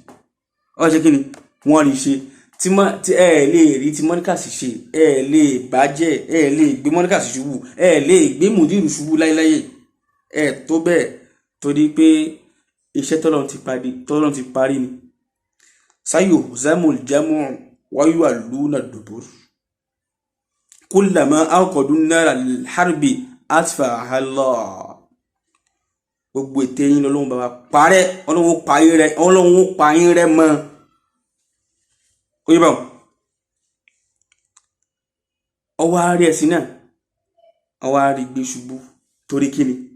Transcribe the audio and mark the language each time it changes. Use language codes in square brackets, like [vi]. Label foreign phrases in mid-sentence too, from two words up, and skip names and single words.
[yo] Wọ́n ṣe kíní wọ́n rí ṣe tí lè rí tí Markaz ṣe, lè bàjẹ́, lè gbé Markaz ṣubú, lè gbé Mudiru ṣubú láíláyé. Tó bẹ́ẹ̀ torí pé iṣẹ́ tọ́lọ́run ti parí ni. [ar] سيهزم الجمع ويولون الدبر. كلما أوقدوا النار للحرب أطفأها الله. [yo] Gbogbo ète yín lọ́lọ́run bá wa parẹ́, Ọlọ́run pa yín rẹ́ mọ́. Oye báwọn. Ọwọ́ àárí ẹ̀sìn náà, ọwọ́ àárí gbé ṣubú torí kíni?